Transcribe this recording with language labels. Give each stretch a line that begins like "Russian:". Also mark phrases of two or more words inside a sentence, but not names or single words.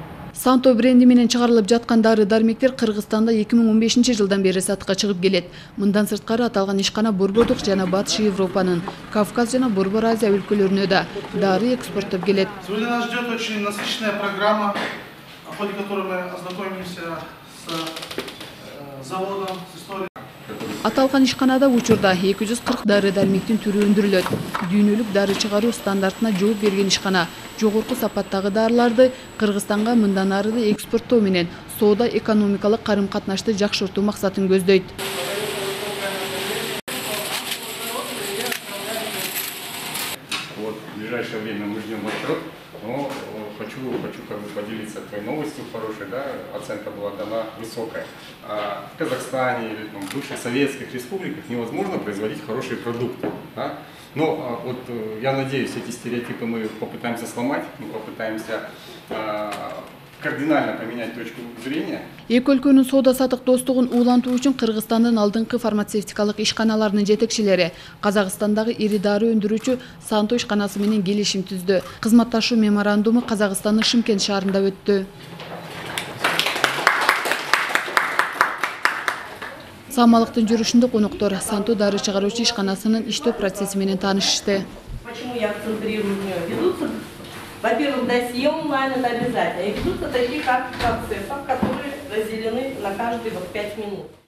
Kyrgyz: Санто бренди менен чыгарылып жаткан дары-дармектер Кыргызстанда 2015 жылдан бери сатыкка чыгып келет. Мындан сырткары аталган ишкана Борбордук жана Батыш Европанын, Кавказ жана Борбор Азия өлкөлөрүнө да дары экспорттоп келет.
Russian: Сегодня нас ждет очень насыщенная программа, в ходе которой мы ознакомимся с заводом, с историей.
Kyrgyz: Аталган ишканада учурда 240 дары-дармектин түрү өндүрүлөт. Дүйнөлүк дары чыгаруу стандартына жооп берген ишкана жогорку сапаттагы дарыларды Кыргызстанга мындан ары да экспорттоо менен соода-экономикалык карым-катнашты жакшыртуу максатын көздөйт.
Russian: Вот в ближайшее время мы ждем отчет, но хочу поделиться твоей новостью хорошей, да, оценка была дана высокая. В Казахстане или в бывших советских республиках невозможно производить хорошие продукты. Да? Но вот я надеюсь, эти стереотипы мы попытаемся сломать, мы попытаемся кардинально поменять точку зрения.
Kyrgyz: Эки өлкөнүн соода-сатык достугун улантуу үчүн Кыргызстандын алдыңкы фармацевтикалык ишканаларынын жетекчилери Казакстандагы ири дары өндүрүүчү Санто ишканасы менен келишим түздү. Кызматташуу меморандуму Казакстандын Шымкент шаарында өттү. Саамалыктын жүрүшүндө коноктор Санто дары чыгаруучу ишканасынын иштөө процесси менен таанышышты.
Russian: Почему я акцентрирую ведутся? Во-первых, досье онлайн это обязательно. И ведутся такие карты процессов, которые разделены на каждые 5 минут.